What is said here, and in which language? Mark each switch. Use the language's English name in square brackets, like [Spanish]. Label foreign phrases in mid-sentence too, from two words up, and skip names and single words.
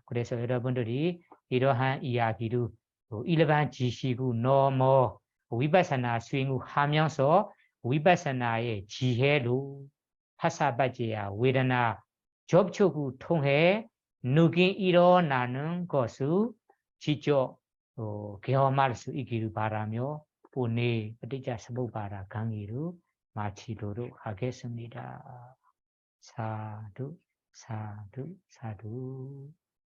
[Korean] 그래서 여러분들이 이러한 이야기를 일반 지식을 너무 위파사나 수행을 하면서 위파사나의 지혜로 [Pali] phassapaccayā vedanā [Korean] 접촉을 통해 느낌 일어나는 것을 직접 경험할 수 있기를 바라며 오늘 ปฏิจจสมุปบาท 강의를 마치도록 하겠습니다. [Pali] 사두 사두 사두